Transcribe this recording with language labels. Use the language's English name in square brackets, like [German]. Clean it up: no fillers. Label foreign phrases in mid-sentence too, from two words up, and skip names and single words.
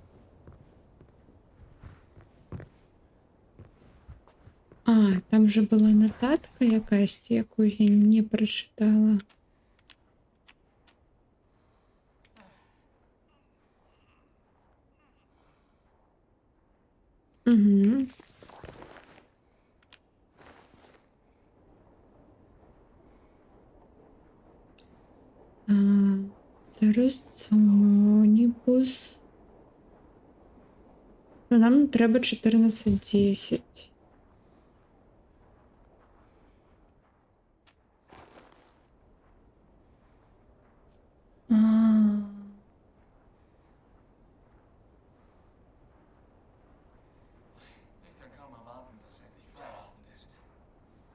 [Belarusian] А, там же была нотатка якасьці, якую я не прочитала. Угу. А, зараз Сонібус. [Ukrainian] Ну, нам треба 14:10. А, [German] Ich kann kaum erwarten, dass endlich Feierabend ist.